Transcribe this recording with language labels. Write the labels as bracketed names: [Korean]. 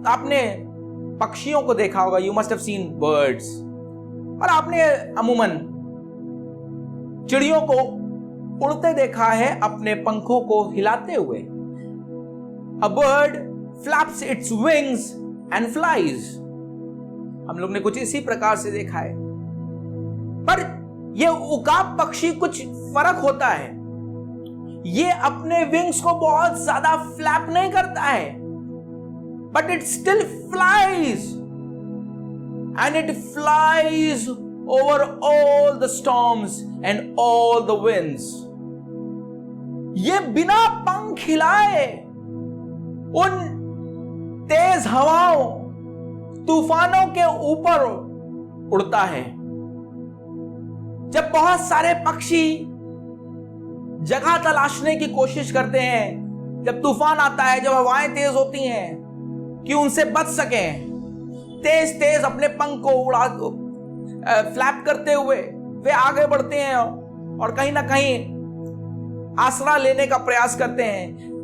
[Hindi] आपने पक्षियों को देखा होगा, [English] you must have seen birds, [Hindi] और आपने अमूमन चिड़ियों को उड़ते देखा है अपने पंखों को हिलाते हुए। [English] A bird flaps its wings and flies. [Hindi] हम लोग ने कुछ इसी प्रकार से देखा है, पर यह उकाब पक्षी कुछ फर्क होता है। ये अपने विंग्स को बहुत ज्यादा फ्लैप नहीं करता है, [English] but it still flies, and it flies over all the storms and all the winds. [Hindi] ये बिना पंख हिलाए उन तेज हवाओं, तूफानों के ऊपर उड़ता है। जब बहुत सारे पक्षी जगह तलाशने की कोशिश करते हैं, जब तूफान आता है, जब हवाएं तेज होती हैं, कि उनसे बच सकें, तेज तेज अपने पंख को उड़ा फ्लैप करते हुए वे आगे बढ़ते हैं और कहीं ना कहीं आसरा लेने का प्रयास करते हैं।